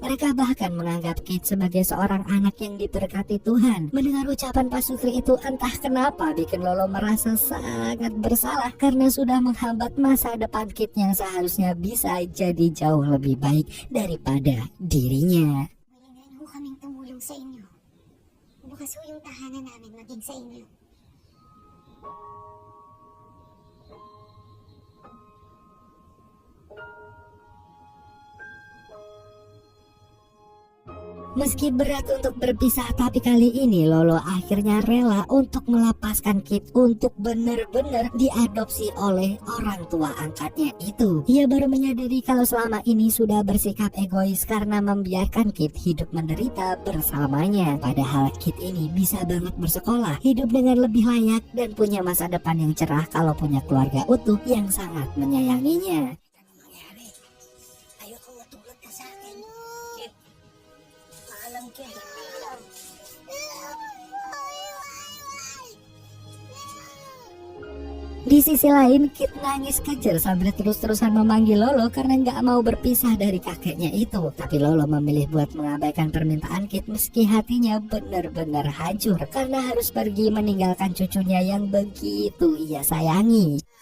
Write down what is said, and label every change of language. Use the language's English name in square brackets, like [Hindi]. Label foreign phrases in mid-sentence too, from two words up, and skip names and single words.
[Indonesian] Mereka bahkan menganggap Kit sebagai seorang anak yang diberkati Tuhan. Mendengar ucapan pasutri itu entah kenapa bikin Lolo merasa sangat bersalah karena sudah menghambat masa depan Kit yang seharusnya bisa jadi jauh lebih baik daripada dirinya. [Filipino] Malingain ho kaming tumulong sa inyo. Bukas ho yung tahanan namin maging sa inyo. [Indonesian] Meski berat untuk berpisah, tapi kali ini Lolo akhirnya rela untuk melepaskan Kit untuk benar-benar diadopsi oleh orang tua angkatnya itu. Ia baru menyadari kalau selama ini sudah bersikap egois karena membiarkan Kit hidup menderita bersamanya. Padahal Kit ini bisa banget bersekolah, hidup dengan lebih layak, dan punya masa depan yang cerah kalau punya keluarga utuh yang sangat menyayanginya. [Filipino] Ayoko matulad ka sa akin. Kit. [Indonesian] Di sisi lain, Kit nangis kejer sambil terus-terusan memanggil Lolo karena nggak mau berpisah dari kakeknya itu. Tapi Lolo memilih buat mengabaikan permintaan Kit meski hatinya benar-benar hancur karena harus pergi meninggalkan cucunya yang begitu ia sayangi.